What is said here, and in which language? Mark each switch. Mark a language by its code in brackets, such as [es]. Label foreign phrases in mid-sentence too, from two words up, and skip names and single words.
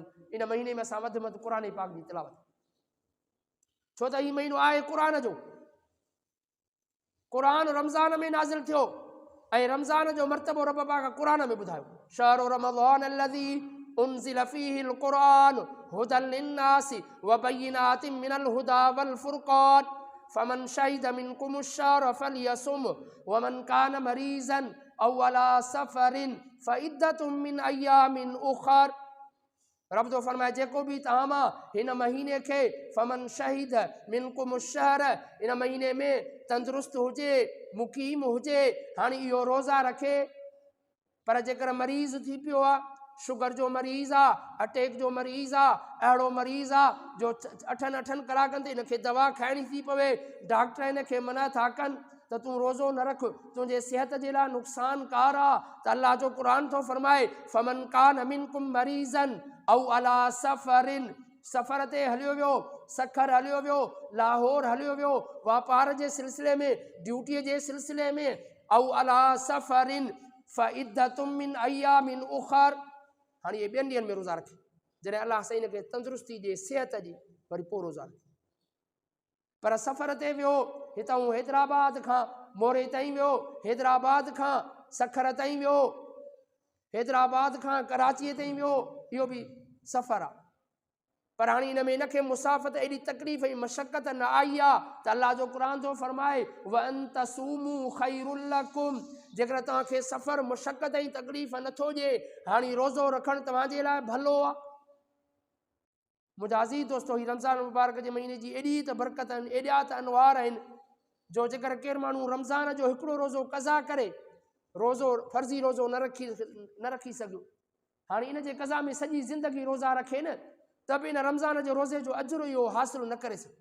[sd] इन महीने में असां वधि में वधि क़ुरान पाक जी तिलावत, छो त हीउ महीनो आहे क़ुरान जो। क़ुरान रमज़ान में नाज़िल थियो ऐं रमज़ान जो मर्तबो रब पाक क़ुरान में ॿुधायो। [ar] شهر رمضان الذي أنزل فيه القرآن هدى للناس وبينات من الهدى والفرقان فمن شهد منكم الشهر فليصمه ومن كان مريضا أو على سفر فعدة من أيام أخر. [sd] रब तो फरमाए जेको भी तव्हां मां हिन महीने खे [ar] فمن شهد منكم الشهر, [sd] इन महीने में तंदुरुस्त हुजे, मुक़ीम हुजे, हाणे इहो रोज़ा रखे। पर जेकर मरीज़ थी पियो आहे, शुगर जो मरीज़ आहे, अटैक जो मरीज़ आहे, अहिड़ो मरीज़ आहे जो 8 कलाकनि ते इनखे दवा खाइणी थी पवे, डॉक्टर इनखे मना था कनि त तूं रोज़ो न रख, तुंहिंजे सिहत जे लाइ नुक़सानकार आहे। त अल्लाह जो क़ुरान थो फरमाए [ar] فمن كان منكم مريضا أو على سفر, [sd] सफ़र ते हलियो वियो, सखर हलियो वियो, लाहौर हलियो वियो, वापार जे सिलसिले में, ड्यूटीअ जे सिलसिले में, [ar] أو على سفر فعدة من أيام أخر. [sd] हाणे इहे ॿियनि ॾींहंनि में रोज़ा रखे, जॾहिं अलाह साईं हिनखे तंदुरुस्ती ॾे, सिहत ॾे, वरी पोइ रोज़ा रखे। पर सफ़र ते वियो, हितां हैदराबाद खां मोरे ताईं वियो, हैदराबाद खां सखर ताईं वियो, हैदराबाद खां कराचीअ ताईं वियो, इहो बि सफ़र आहे। पर हाणे हिन में हिनखे मुसाफ़त एॾी तकलीफ़ ऐं मशक़त न आई आहे त अल्लाह जो क़ुरान थो फरमाए [ar] وأن تصوموا خير لكم, [sd] जेकर तव्हांखे सफ़र मुशक़त ऐं तकलीफ़ नथो ॾिए, हाणे रोज़ो रखणु तव्हांजे लाइ भलो आहे। मुंहिंजा अज़ीज़ दोस्तो हीउ रमज़ान मुबारक जे महीने जी एॾी त बरकत आहिनि, एॾा त अनवार आहिनि, जो जेकर केरु माण्हू रमज़ान जो हिकिड़ो रोज़ो क़ज़ा करे, रोज़ो फर्ज़ी रोज़ो न रखी सघियो, हाणे इन जे क़ज़ा में सॼी ज़िंदगी रोज़ा रखे न, त बि इन रमज़ान जो रोज़े जो अजुर इहो हासिल न करे सघे।